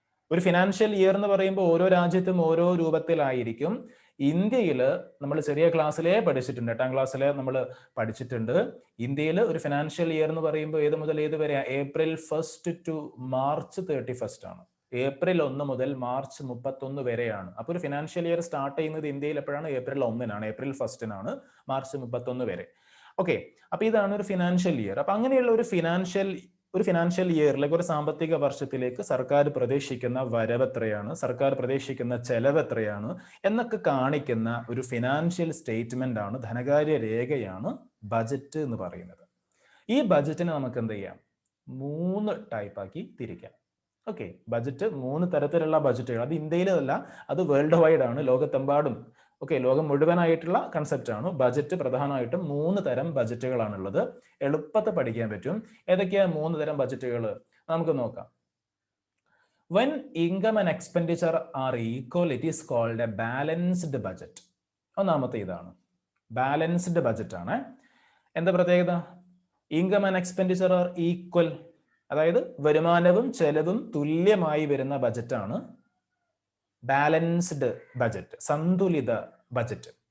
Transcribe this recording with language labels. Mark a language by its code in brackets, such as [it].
[ml] ഒരു financial year എന്ന് പറയുമ്പോൾ ഓരോ രാജ്യത്തും ഓരോ രൂപത്തിലായിരിക്കും. ഇന്ത്യയിൽ നമ്മൾ ചെറിയ ക്ലാസ്സിലേ പഠിച്ചിട്ടുണ്ട്, 8ാം ക്ലാസ്സിലെ നമ്മൾ പഠിച്ചിട്ടുണ്ട്. ഇന്ത്യയിൽ ഒരു ഫിനാൻഷ്യൽ ഇയർ എന്ന് പറയുമ്പോൾ ഏത് മുതൽ ഏത് വരെ? [en] April 1 to March 31 ആണ്. [ml] April 1 മുതൽ March 31 വരെയാണ്. അപ്പോൾ ഒരു ഫിനാൻഷ്യൽ ഇയർ സ്റ്റാർട്ട് ചെയ്യുന്നത് ഇന്ത്യയിൽ എപ്പോഴാണ്? April 1-നാണ്, April 1-നാണ്, March 31 വരെ. ഓക്കെ, അപ്പൊ ഇതാണ് ഒരു ഫിനാൻഷ്യൽ ഇയർ. അപ്പൊ അങ്ങനെയുള്ള ഒരു ഫിനാൻഷ്യൽ ഇയറിലേക്ക്, ഒരു സാമ്പത്തിക വർഷത്തിലേക്ക് സർക്കാർ പ്രതീക്ഷിക്കുന്ന വരവ് എത്രയാണ്, സർക്കാർ പ്രതീക്ഷിക്കുന്ന ചെലവ് എത്രയാണ് എന്നൊക്കെ കാണിക്കുന്ന ഒരു ഫിനാൻഷ്യൽ സ്റ്റേറ്റ്മെന്റ് ആണ്, ധനകാര്യ രേഖയാണ് ബജറ്റ് എന്ന് പറയുന്നത്. ഈ ബജറ്റിനെ നമുക്ക് എന്ത് ചെയ്യാം? 3 ടൈപ്പാക്കി തിരിക്കാം. ഓക്കെ, ബജറ്റ് 3 തരത്തിലുള്ള ബജറ്റുകൾ. അത് ഇന്ത്യയിലല്ല, അത് വേൾഡ് വൈഡ് ആണ്, ലോകത്തെമ്പാടും. ഓക്കെ, ലോകം മുഴുവനായിട്ടുള്ള കൺസെപ്റ്റ് ആണ്. ബജറ്റ് പ്രധാനമായിട്ടും 3 തരം ബജറ്റുകളാണുള്ളത്. എളുപ്പത്തിൽ പഠിക്കാൻ പറ്റും. ഏതൊക്കെയാ 3 തരം ബജറ്റുകൾ? നമുക്ക് നോക്കാം. [en] When income and expenditure are equal, it is called a balanced budget. [ml] ഒന്നാമത്തെ ഇതാണ്, ബാലൻസ്ഡ് ബജറ്റ് ആണ്. എന്താ പ്രത്യേകത? [en] income and expenditure are equal, [ml] അതായത് വരുമാനവും ചെലവും തുല്യമായി വരുന്ന ബജറ്റാണ് ബാലൻസ്ഡ് ബജറ്റ്, സന്തുലിത ബജറ്റ്.